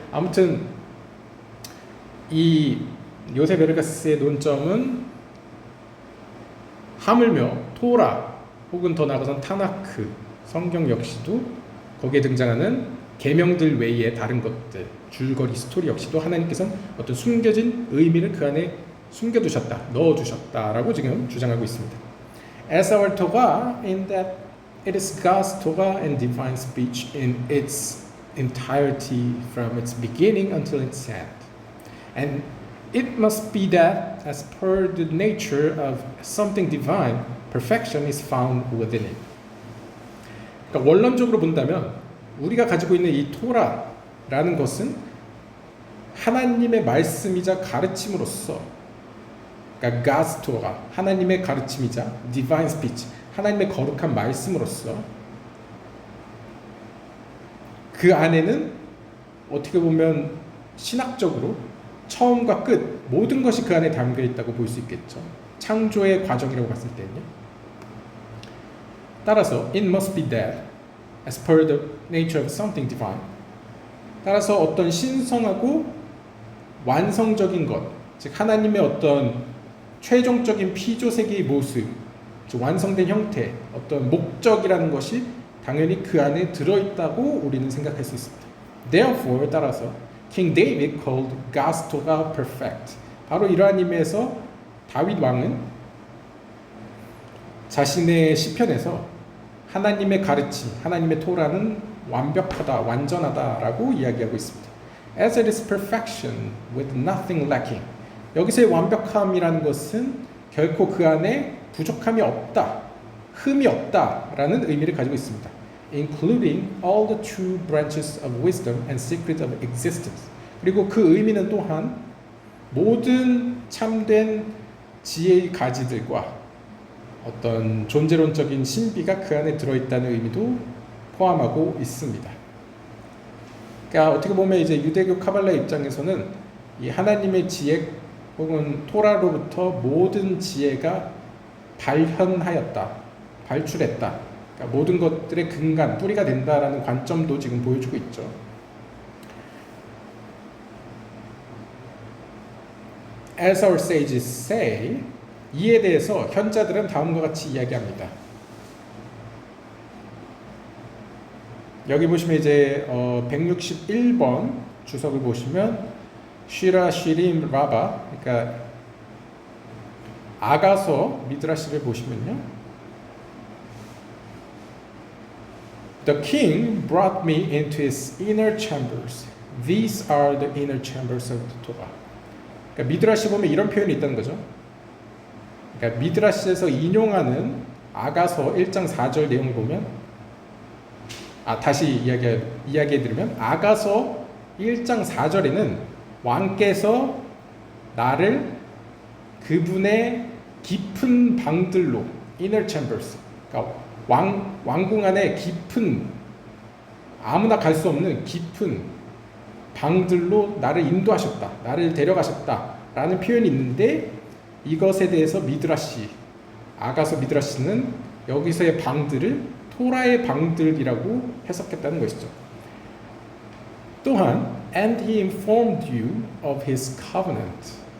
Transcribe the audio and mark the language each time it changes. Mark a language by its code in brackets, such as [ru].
[ko] 아무튼 이 요셉 베르가스의 논점은 하물며 토라 혹은 더 나아가선 타나크, 성경 역시도 거기에 등장하는 계명들 외에 다른 것들, 줄거리 스토리 역시도 하나님께서는 어떤 숨겨진 의미를 그 안에 숨겨두셨다, 넣어주셨다라고 지금 주장하고 있습니다. [en] As our Torah, in that it is God's Torah and divine speech in its entirety from its beginning until its end. And it must be that, as per the nature of something divine, perfection is found within it. [ko] 그러니까 원론적으로 본다면 우리가 가지고 있는 이 토라라는 것은 하나님의 말씀이자 가르침으로서, 그러니까 [en] God's Torah, [ko] 하나님의 가르침이자 [en] divine speech, [ko] 하나님의 거룩한 말씀으로서 그 안에는 어떻게 보면 신학적으로 처음과 끝 모든 것이 그 안에 담겨 있다고 볼 수 있겠죠. 창조의 과정이라고 봤을 때는요. 따라서 [en] it must be that as per the nature of something divine. [ko] 따라서 어떤 신성하고 완성적인 것, 즉 하나님의 어떤 최종적인 피조세계의 모습, 즉 완성된 형태, 어떤 목적이라는 것이 당연히 그 안에 들어있다고 우리는 생각할 수 있습니다. [en] Therefore, [ko] 따라서 [en] King David called God's Torah perfect. [ko] 바로 이러한 의미에서 다윗 왕은 자신의 시편에서 하나님의 가르침, 하나님의 토라는 완벽하다, 완전하다라고 이야기하고 있습니다. [en] As it is perfection with nothing lacking. [ko] 여기서의 완벽함이라는 것은 결코 그 안에 부족함이 없다, 흠이 없다라는 의미를 가지고 있습니다. [en] Including all the true branches of wisdom and secrets of existence. [ko] 그리고 그 의미는 또한 모든 참된 지혜의 가지들과 어떤 존재론적인 신비가 그 안에 들어있다는 의미도 포함하고 있습니다. 그러니까 어떻게 보면 이제 유대교 카발라 입장에서는 이 하나님의 지혜 혹은 토라로부터 모든 지혜가 발현하였다, 발출했다, 그러니까 모든 것들의 근간, 뿌리가 된다라는 관점도 지금 보여주고 있죠. [en] As our sages say, [ko] 이에 대해서 현자들은 다음과 같이 이야기합니다. 여기 보시면 이제 161번 주석을 보시면 쉬라 쉬림 라바, 그러니까 아가서 미드라시를 보시면요, [en] The king brought me into his inner chambers. These are the inner chambers of the Torah. [ko] 그러니까 미드라시 보면 이런 표현이 있다는 거죠. 그러니까 미드라시에서 인용하는 아가서 1장 4절 내용을 보면, 다시 이야기해드리면 아가서 1장 4절에는 왕께서 나를 그분의 깊은 방들로, [en] inner chambers, [ko] 그러니까 왕궁 안에 깊은 아무나 갈 수 없는 깊은 방들로 나를 인도하셨다, 나를 데려가셨다 라는 표현이 있는데, 이것에 대해서 미드라시, 아가서 미드라시는 여기서의 방들을 토라의 방들이라고 해석했다는 것이죠. 또한 [en] and he informed you of his covenant.